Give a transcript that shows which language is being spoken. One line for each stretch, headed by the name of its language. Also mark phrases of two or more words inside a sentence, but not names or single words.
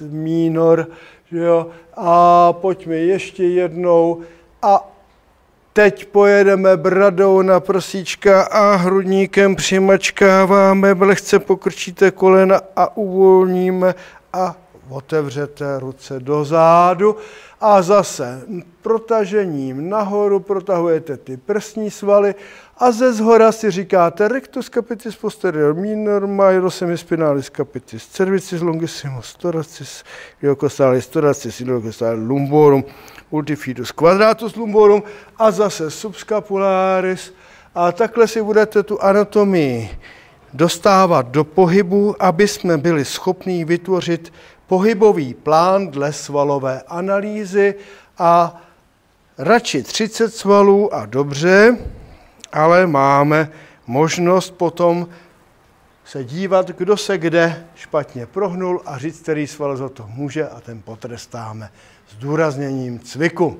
Czech: minor, že jo, a pojďme ještě jednou a Teď pojedeme bradou na prsíčka a hrudníkem přimačkáváme, lehce pokrčíte kolena a uvolníme a otevřete ruce dozadu a zase protažením nahoru protahujete ty prsní svaly a ze zhora si říkáte
Latin: rectus capitis posterior minor major semispinalis capitis cervicis longissimus thoracis iliocostalis thoracis iliocostalis lumborum multifidus quadratus lumborum
Czech: a zase
Latin: subscapularis
Czech: a takhle si budete tu anatomii dostávat do pohybu, aby jsme byli schopni vytvořit pohybový plán dle svalové analýzy a radši 30 svalů a dobře, ale máme možnost potom se dívat, kdo se kde špatně prohnul a říct, který sval za to může a ten potrestáme zdůrazněním cviku.